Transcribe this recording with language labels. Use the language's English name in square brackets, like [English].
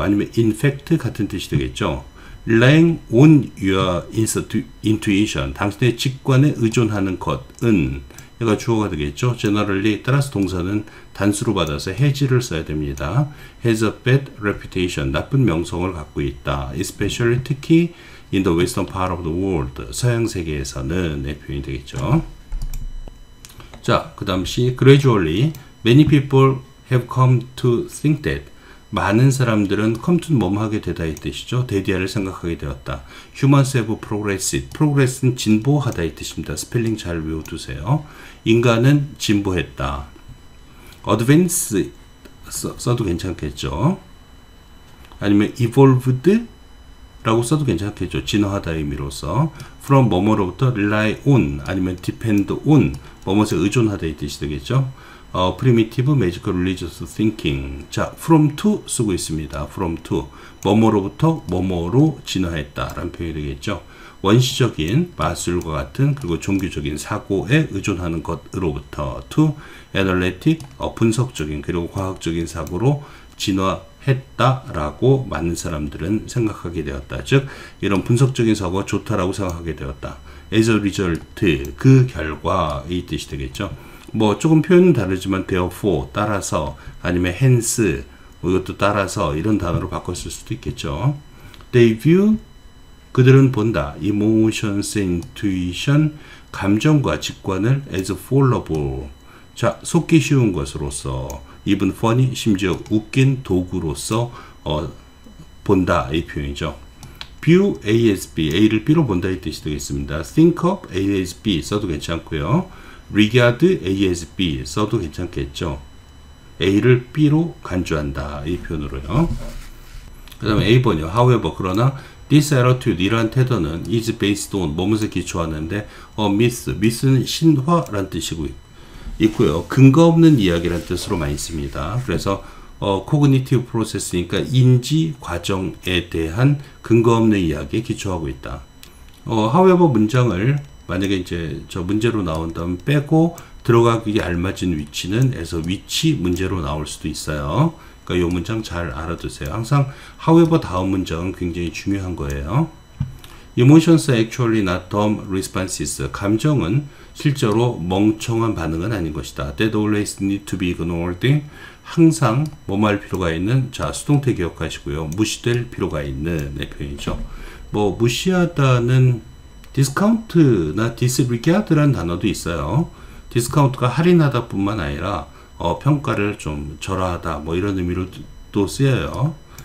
[Korean] 아니면 in fact 같은 뜻이 되겠죠. [English] relying on your intuition, [Korean] 당신의 직관에 의존하는 것은 얘가 주어가 되겠죠. generally 따라서 동사는 단수로 받아서 has를 써야 됩니다. [English] has a bad reputation, [Korean] 나쁜 명성을 갖고 있다. [English] especially 특히 in the western part of the world, [Korean] 서양 세계에서는 의 표현이 되겠죠. [English] 자, 그 다음 C, gradually many people have come to think that, [Korean] 많은 사람들은 [English] come to 뭐뭐 하게 되다 [Korean] 이 뜻이죠. 대디아를 생각하게 되었다. [English] humans have progressed. [Korean] progress는 진보하다 이 뜻입니다. 스펠링 잘 외워두세요. 인간은 진보했다. advance 써도 괜찮겠죠. 아니면 evolved 라고 써도 괜찮겠죠. 진화하다 의미로서. from 뭐뭐로부터 rely on 아니면 depend on 뭐뭐에 의존하다 이 뜻이 되겠죠. [English] primitive magical religious thinking. [Korean] 자, from to 쓰고 있습니다. from to 뭐뭐로부터 뭐뭐로 진화했다 라는 표현이 되겠죠. 원시적인 마술과 같은 그리고 종교적인 사고에 의존하는 것으로부터 [English] to analytic, [Korean] 분석적인 그리고 과학적인 사고로 진화했다라고 많은 사람들은 생각하게 되었다. 즉 이런 분석적인 사고가 좋다라고 생각하게 되었다. [English] as a result, [Korean] 그 결과 이 뜻이 되겠죠. 뭐 조금 표현은 다르지만 therefore, 따라서 아니면 hence, 이것도 따라서 이런 단어로 바꿨을 수도 있겠죠. [English] They view, [Korean] 그들은 본다. [English] emotions, intuition, [Korean] 감정과 직관을 [English] as fallible. [Korean] 자, 속기 쉬운 것으로서 [English] even funny, [Korean] 심지어 웃긴 도구로서 본다 이 표현이죠. view A as B, A를 B로 본다 이 뜻이 되겠습니다. think of A as B 써도 괜찮고요. regard A as B 써도 괜찮겠죠. A를 B로 간주한다 이 표현으로요. 그 다음에 A번이요. however, 그러나 [English] this attitude, [Korean] 이러한 태도는 [English] is based on, [Korean] 뭐뭐에 기초하는데 myth는 신화란 뜻이고 있고요. 근거 없는 이야기란 뜻으로 많이 씁니다. 그래서 cognitive process니까 인지 과정에 대한 근거 없는 이야기에 기초하고 있다. however 문장을 만약에 이제 저 문제로 나온다면 빼고 들어가기 알맞은 위치는 에서 위치 문제로 나올 수도 있어요. 그러니까 이 문장 잘 알아두세요. 항상 however 다음 문장은 굉장히 중요한 거예요. [English] Emotions are actually not dumb responses. [Korean] 감정은 실제로 멍청한 반응은 아닌 것이다. [English] That always need to be ignored. [Korean] 항상 뭐할 필요가 있는, 자 수동태 기억하시고요. 무시될 필요가 있는 표현이죠. 뭐 무시하다는 discount나 disregard라는 단어도 있어요. discount가 할인하다 뿐만 아니라 평가를 좀 절하하다 뭐 이런 의미로 또 쓰여요.